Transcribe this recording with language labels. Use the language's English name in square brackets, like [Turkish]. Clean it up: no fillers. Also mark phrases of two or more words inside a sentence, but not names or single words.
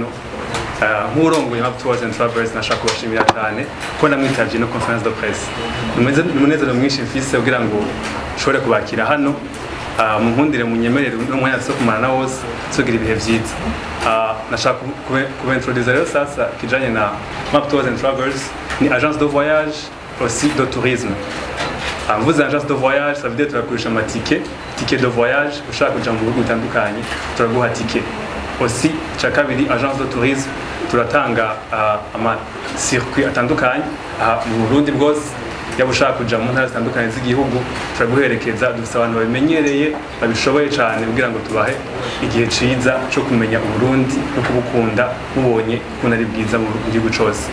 [Rundi] Nk'urongoye Map Tours and Travels nashaka kubashimira cyane ko namwitavye no [French] conference de presse. [Rundi] Umunezero mwinshi mfise kugira ngo nshobore kubakira hano. Munkundire munyemerere n'umwanya so kumarana wose sogira ibihe vyiza. Nashaka kubentroduire rero sasa kijanye na Map Tours and Travels, [French] ni agence de voyage aussi de tourisme. Vous agence de voyage, ça veut dire [Rundi] turakurisha [French] ticket de voyage [Rundi] ushaka kuja mu bihugu bitandukanye turaguha ticket. Aussi cha kabiri [French] agence de tourisme [Rundi] turatanga ama circuit atandukanye mu Burundi bwose. Yaba ushaka kuja mu ntara zitandukanye z'igihugu turaguherekeza, dufite abantu babimenyereye babishoboye cyane kugira ngo tubahe igihe ciza cyo kumenya Burundi no kubukunda mubonye ukuntu ari bwiza mu gihugu cyose.